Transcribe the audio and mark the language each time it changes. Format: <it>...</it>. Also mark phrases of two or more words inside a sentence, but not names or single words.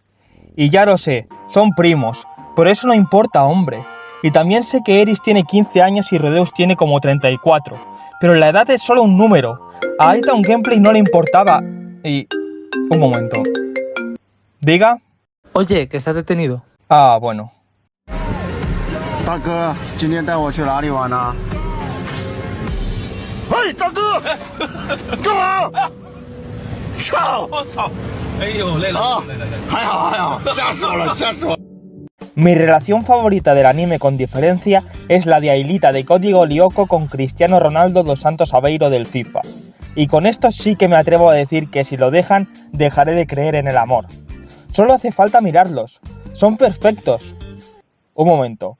<es>Y ya lo sé, son primos, pero eso no importa, hombre. Y también sé que Eris tiene 15 años y Rudeus tiene como 34. Pero la edad es solo un número. A Iton Gameplay no le importaba. Y... un momento. ¿Diga? Oye, que estás detenido. Ah, bueno.</es> <zh>大哥，今天带我去哪里玩呢？喂，大哥，干嘛？操！我操！哎呦，累了，累了，还好还好，吓死我了，吓死我了。</zh> <es>Mi relación favorita del anime con diferencia es la de Ailita de Código Lyoko con Cristiano Ronaldo dos Santos Aveiro del FIFA. Y con esto sí que me atrevo a decir que si lo dejan, dejaré de creer en el amor. Solo hace falta mirarlos. Son perfectos. Un momento.</es>